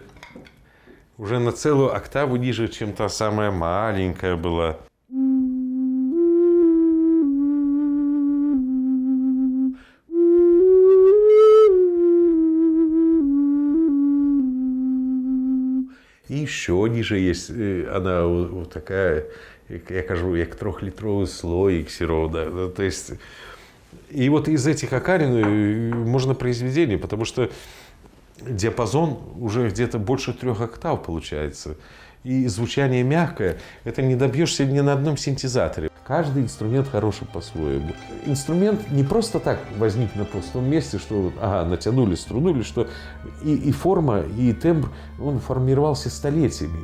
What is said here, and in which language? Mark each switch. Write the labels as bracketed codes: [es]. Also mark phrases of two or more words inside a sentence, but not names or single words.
[ru] Уже на целую октаву ниже, чем та самая маленькая была. И еще ниже есть, она вот такая, [be] я кажу, як трехлитровый слоик сирода. [ru] То есть, и вот из этих окарин можно произведение, потому что диапазон уже где-то больше 3 октав получается. И звучание мягкое, это не добьешься ни на одном синтезаторе. Каждый инструмент хороший по-своему. Инструмент не просто так возник на пустом месте, что натянули, струнули, что и форма, и тембр, он формировался столетиями.